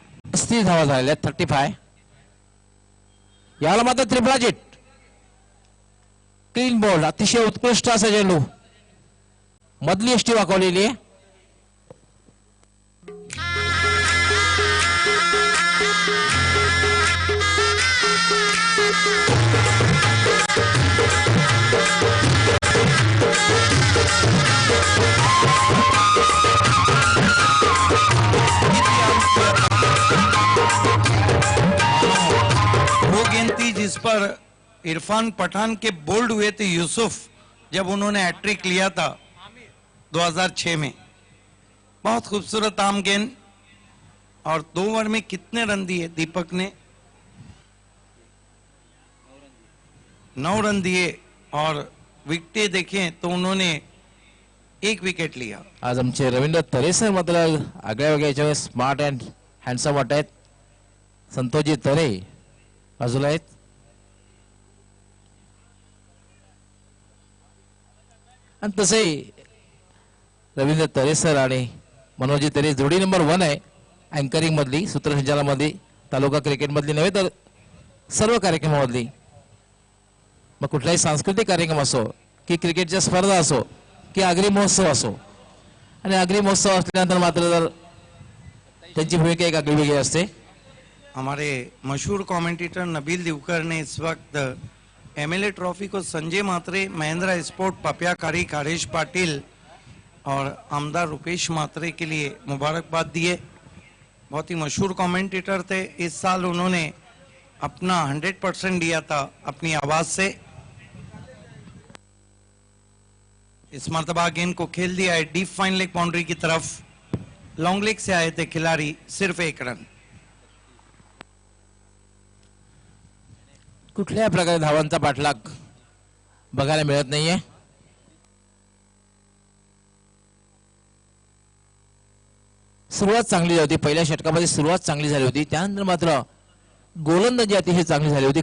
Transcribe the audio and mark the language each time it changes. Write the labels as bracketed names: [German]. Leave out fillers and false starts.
[Marathi] 30 धावा झालेल्या 35. याला मात्र त्रिफळा हिट, क्लीन बॉल, अतिशय उत्कृष्ट असा चेंडू, मधली एष्टी वाकवलेली आहे. [Hindi] वो गेंद थी जिस पर इरफान पठान के बोल्ड हुए थे यूसुफ, जब उन्होंने हैट्रिक लिया था 2006 में। बहुत खूबसूरत आम गेंद, और 2 ओवर में कितने रन दिए दीपक ने? 9 रन दिए और विकेटें देखें तो उन्होंने 1 विकेट लिया. [Marathi] आज आमचे रवींद्र तरे सर मात्र आगळ्या वेगळ्या याच्यावर [English] smart and handsome [Marathi] वाटत आहेत. संतोषजी तरे बाजूला आहेत. आणि तसंही रवींद्र तरे सर आणि मनोजी तरे जोडी नंबर 1 आहे अँकरिंग मधली, सूत्रसंचालनामधली, तालुका क्रिकेट मधली नव्हे तर सर्व कार्यक्रमामधली. मग कुठलाही सांस्कृतिक कार्यक्रम असो की क्रिकेटच्या स्पर्धा असो की आगरी महोत्सव असो, आणि आगरी महोत्सव असल्यानंतर मात्र तर त्यांची भूमिका एक आगळी वेगळी असते. [Hindi] हमारे मशहूर कमेंटेटर नबील दिवकर ने इस वक्त एमएलए ट्रॉफी को संजय मात्रे, महेंद्र स्पोर्ट, पपिया कारी, खारेश पाटिल और आमदार रुपेश मात्रे के लिए मुबारकबाद दिए. बहुत ही मशहूर कमेंटेटर थे. इस साल उन्होंने अपना 100% दिया था अपनी आवाज से. इस मर्तबा गेंद को खेल दिया है डीप फाइन लेग बाउंड्री की तरफ. लॉन्ग लेग से आए थे खिलाड़ी, सिर्फ 1 रन. [Marathi] कुठल्याही प्रकारे धावांचा पाठलाग बघायला मिळत नाहीये. सुरुवात चांगली झाली होती, पहिल्या षटकामध्ये सुरुवात चांगली झाली होती, त्यानंतर मात्र गोलंदाजी अतिशय चांगली झाली होती.